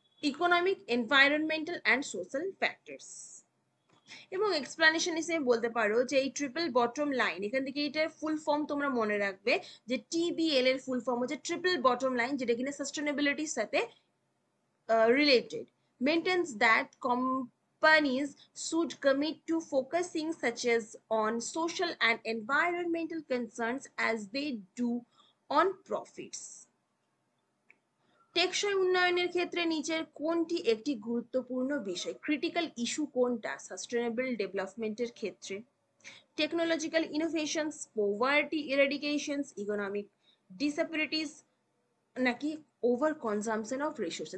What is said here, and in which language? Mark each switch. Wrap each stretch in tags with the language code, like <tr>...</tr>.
<en>Economic, environmental and social factors.</en> <bn>এবং explanation হিসেবে বলতে পারো যে এই ট্রিপল বটম লাইন, এখান থেকে এটার ফুল ফর্ম তোমরা মনে রাখবে যে TBL এর ফুল ফর্ম হচ্ছে ট্রিপল বটম লাইন, যেটা কিনা সাস্টেনেবিলিটির সাথে related.</bn> <en>Maintains that companies should commit to focusing such as on social and environmental concerns as they do on profits.</en> <bn>টেকসই উন্নয়নের ক্ষেত্রে নিচের কোনটি একটি গুরুত্বপূর্ণ বিষয়? ক্রিটিক্যাল ইস্যু কোনটা সাস্টেনেবল ডেভেলপমেন্টের ক্ষেত্রে?</bn> <en>technological innovations, poverty eradications, economic disabilities</en> <bn>নাকি</bn> <en>Over consumption of resource?</en>